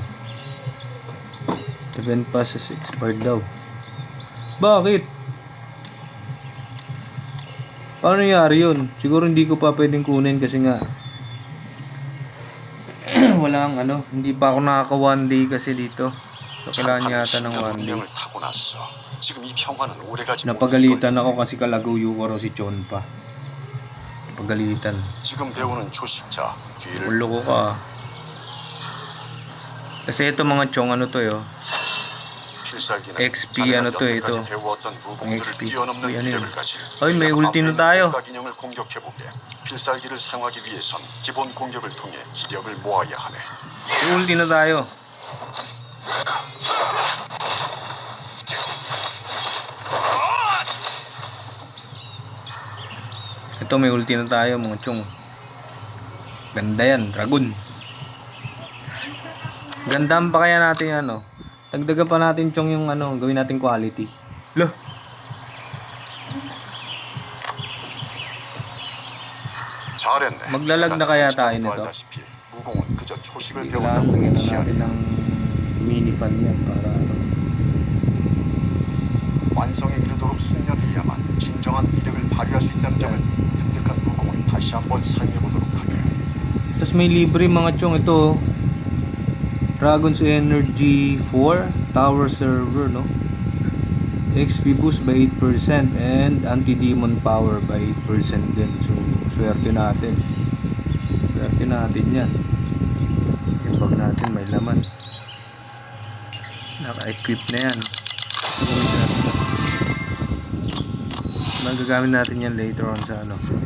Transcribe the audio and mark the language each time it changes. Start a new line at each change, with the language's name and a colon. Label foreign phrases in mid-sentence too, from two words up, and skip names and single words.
English: Event passes expired daw.
Filipino: Bakit? Paano nangyari yun? Siguro hindi ko pa pwedeng kunin kasi nga walang ano, hindi pa ako nakaka 1 day kasi dito. So kailangan yata ng 1 day.
Korean: 운명을 타고 났어. 지금 이 평화는 오래가지
Filipino: Napagalitan
Korean: 못할
Filipino: ako kasi kalagaw ko si Chon pa. Napagalitan.
Korean: 지금 배우는 조식자 뒤를
Filipino: Ulo ko ka. Kasi ito mga chong ano to yo.
Korean: 필살기는
Filipino: XP
Korean: 자네가
Filipino: ano to,
Korean: 여태까지
Filipino: ito.
Korean: 배워왔던 무공들을
Filipino: XP.
Korean: 뛰어넘는
Filipino: ano yun?
Korean: 위력을 가진
Filipino: 어이, may ulti na tayo.
Korean: 인형을 공격해보게. 필살기를 사용하기 위해선 기본 공격을 통해 기력을 모아야 하네.
Filipino: Ulti na tayo. Ito may ulti na tayo mga chong. Ganda yan, dragon. Gandaan pa kaya natin ano. Dagdagan pa natin chong yung ano, gawin natin quality. Loh.
Korean: 잘했네.
Filipino: maglalag na kaya tayo nito?
Korean: 알다시피 무공은 그저 초식을
Filipino: Kailangan
Korean: 배웠다고
Filipino: bigyan na
Korean: 끝이
Filipino: natin
Korean: 아니야.
Filipino: ng
English: mini fan
Filipino: yan para ano.
Korean: 완성에 이르도록 숙련해야만 진정한 위력을 발휘할 수 있다는 점을 습득한 무공을 다시 한번 사용해보도록 하게.
Filipino: Tapos may libre mga chong ito. Dragon's Energy 4 Tower Server, no?
English: XP boost by 8% and anti-demon power by 8% din.
Filipino: So, swerte natin. Swerte natin yan. Yung bag natin may laman. Naka-equip na yan. Magagamit natin yan
English: later on
Filipino: sa ano.